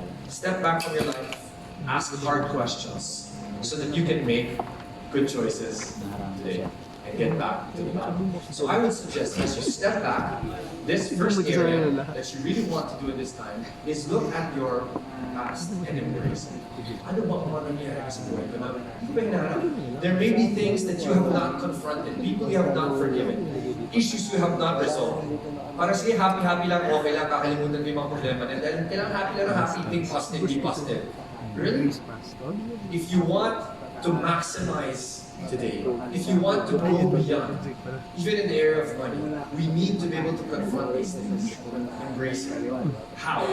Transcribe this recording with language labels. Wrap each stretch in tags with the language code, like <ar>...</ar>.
<en>Step back from your life, ask hard questions, so that you can make good choices today and get back to the battle. So I would suggest as you step back, this first area that you really want to do at this time is look at your past and embrace it.</en> <tl>Ano ba ang mga nangyayari sa buhay ko na hindi ba hinaharap?</tl> <en>There may be things that you have not confronted, people you have not forgiven, issues you have not resolved.</en> <tl>Para sige, happy lang, okay lang, kakalimutan ko yung mga problema. And dahil kailangan happy lang, happy,</tl> <en>think positive, be positive. Really? If you want to maximize today, if you want to go beyond, even in the area of money, we need to be able to confront these things, embrace it. How?</en>